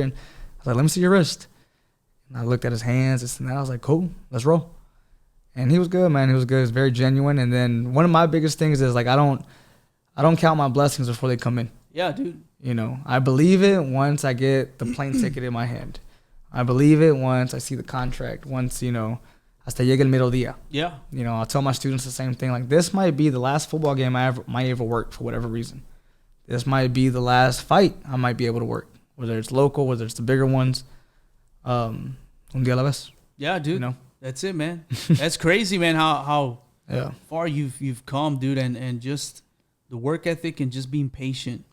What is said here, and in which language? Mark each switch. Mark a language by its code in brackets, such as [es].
[en] And I was like, "Let me see your wrist." And I looked at his hands, this and that. I was like, "Cool, let's roll." And he was good, man. He was good. He was very genuine. And then one of my biggest things is like I don't count my blessings before they come in. Yeah, dude. You know, I believe it once I get the plane ticket in my hand. I believe it once I see the contract. Once, you know, [es] hasta llegue el mediodía. [en] Yeah. You know, I'll tell my students the same thing. Like, this might be the last football game I might ever work for whatever reason. This might be the last fight I might be able to work, whether it's local, whether it's the bigger ones. [es] Un día a la vez. [en] Yeah, dude. You know? That's it, man. That's crazy, man, how far you've come, dude, and just the work ethic and just being patient.